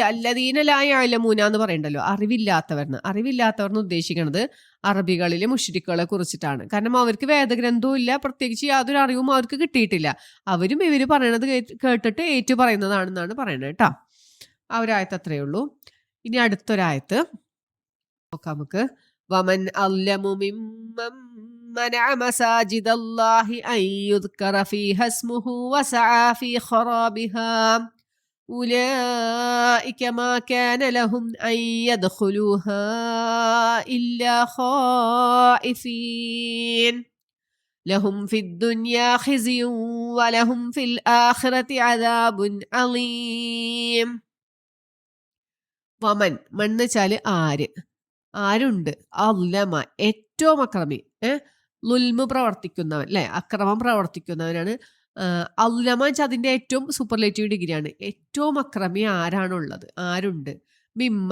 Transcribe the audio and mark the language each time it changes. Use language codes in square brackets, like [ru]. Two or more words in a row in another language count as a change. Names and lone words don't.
[ar] الذين لا يعلمون [ml] എന്ന് പറയണ്ടല്ലോ, അറിവില്ലാത്തവർന്ന് ഉദ്ദേശിക്കുന്നത് അറബികളിലെ മുശ്രിക്കുകളെ കുറിച്ചിട്ടാണ്. കാരണം അവർക്ക് വേദഗ്രന്ഥവും ഇല്ല, പ്രത്യേകിച്ച് യാതൊരു അറിവും അവർക്ക് കിട്ടിയിട്ടില്ല. അവരും ഇവര് പറയണത് കേട്ടിട്ട് ഏറ്റു പറയുന്നതാണെന്നാണ് പറയണത് കേട്ടോ. ആ ഒരായത്ത് അത്രയേ ഉള്ളൂ. ഇനി അടുത്തൊരായത്ത് നോക്കാം നമുക്ക്. [ar] ومن أظلم ممن منع مساجد الله أن يذكر فيها اسمه وسعى في خرابها أولئك ما كان لهم أن يدخلوها إلا خائفين لهم في الدنيا خزي ولهم في الآخرة عذاب عظيم. [ml] വമൻ, മണ്ണ് വെച്ചാല് ആരുണ്ട്. അല്ലമ, ഏറ്റവും അക്രമി, ലുൽമ് പ്രവർത്തിക്കുന്നവൻ, അല്ലെ, അക്രമം പ്രവർത്തിക്കുന്നവനാണ്. അല്ലമ വെച്ചാൽ അതിന്റെ ഏറ്റവും [en] superlative degreeയാണ്. [ml] ഏറ്റവും അക്രമി ആരാണുള്ളത്, ആരുണ്ട്.